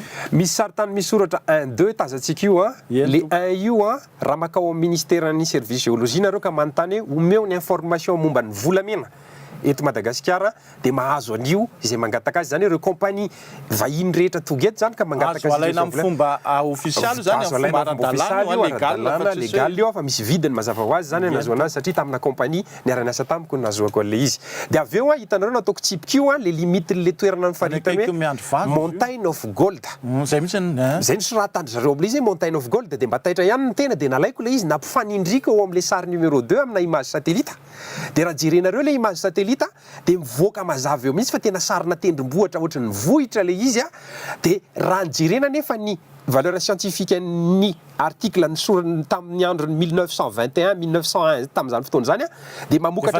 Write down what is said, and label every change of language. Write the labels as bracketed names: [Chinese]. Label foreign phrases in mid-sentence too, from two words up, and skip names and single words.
[Malagasy] misy sary tany misy soratra 1-2 tazantsika io le 1 io raha makao amin'ny ministère ny [French] service géologie [Malagasy] nareo ka manontany hoe omeo ny information momba ny volamena eto Madagasikara dia mahazo an'io izay mangataka azy zany ireo compagnie vahiny rehetra tonga eto zany ka mangataka azy alaina amin'ny fomba official zany amin'ny fomba ara-dalàna légal io fa misy vidiny mazava ho azy zany nahazo anazy satria tamina compagnie niara-niasa tamiko no nahazoako an'le izy dia avy eo hitanareo nataoko tsipika io le limite le toerana nifaritany hoe montagne of gold zay mihitsy zay nisoratandry zareo amin'le izy montagne of gold dia mba taitra ihany ny tena dia nalaiko le izy nampifanindrika eo amin'le sary numéro 2 amina [French] image satellite [Malagasy] dia raha jerenareo le [French] image satellite [Malagasy] dia mivoaka mazava eo mihitsy fa tena sarina tendrombohitra ohatry ny vohitra le izy dia raha nijerena nefa ny [French] valeur scientifique [Malagasy] ny article nisorany tamin'ny androny 1921 1901 tamin'izany fotoana zany dia mamokatra